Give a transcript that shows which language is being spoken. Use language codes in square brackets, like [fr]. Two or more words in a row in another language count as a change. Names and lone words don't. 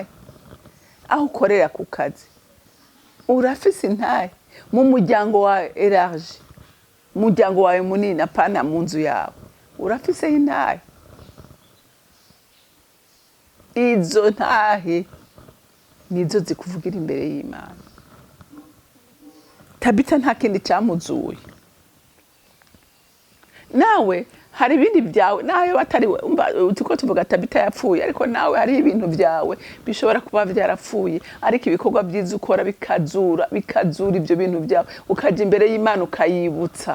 [rn] Aho ukorera ku kazi urafise intahe? Mu muryango wa Elarge, muryango wawe munini apana mu nzu yawe urafise intahe? [rw] Izo ntahe nizo zikuvugira imbere y'Imana. Tabita nta kindi cyamuzuye. Nawe hari ibindi byawe nayo batariwe uko tuvuga Tabita yapfuye, ariko nawe hari ibintu byawe bishobora kuba byarapfuye, ariko ibikorwa byiza ukora bikazura ibyo bintu byawe, ukaje imbere y'Imana ukayibutsa.